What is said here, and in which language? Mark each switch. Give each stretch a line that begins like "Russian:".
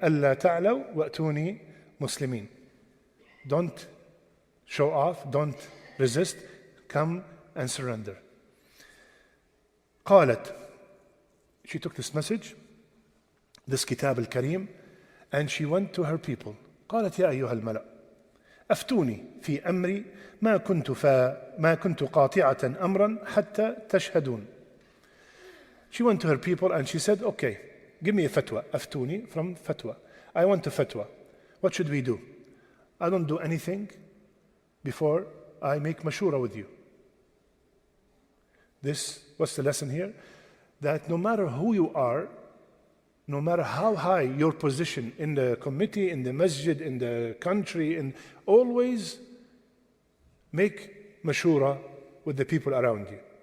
Arabic: ألا تعلوا وأتوني مسلمين.
English: Don't show off, don't resist, come and surrender. قالت, she took this message, this kitab al-Karim, and she went to her people.
Arabic: قالت يا أيها الملأ أفتوني في أمري ما كنت قاطعة أمرا حتى تشهدون.
English: She went to her people and she said, okay, give me a fatwa. أفتوني from fatwa. I want a fatwa. What should we do? I don't do anything before I make mashura with you. What's the lesson here? That no matter who you are, no matter how high your position in the committee, in the masjid, in the country, and always make mashura with the people around you.